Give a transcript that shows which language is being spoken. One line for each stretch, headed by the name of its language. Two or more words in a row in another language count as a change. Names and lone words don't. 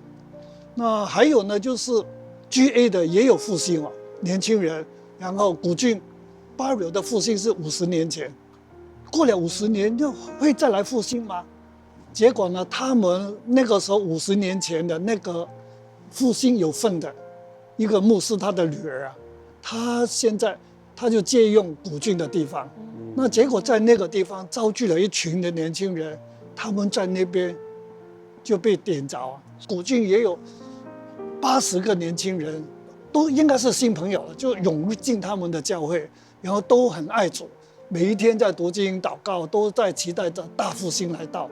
Chinese: 那還有呢，就是 GA 的也有復興啊，年輕人，然後古晉 Barrio 的復興是50年前。過了50年就會再來復興嗎？結果呢，他們那個時候50年前的那個復興有份的一個牧師，他的女兒啊，他現在他就借用古晉的地方， 那结果在那个地方招聚了一群的年轻人，他们在那边就被点着。古晋也有80个年轻人，都应该是新朋友了，就涌进他们的教会，然后都很爱主，每一天在读经祷告，都在期待着大复兴来到。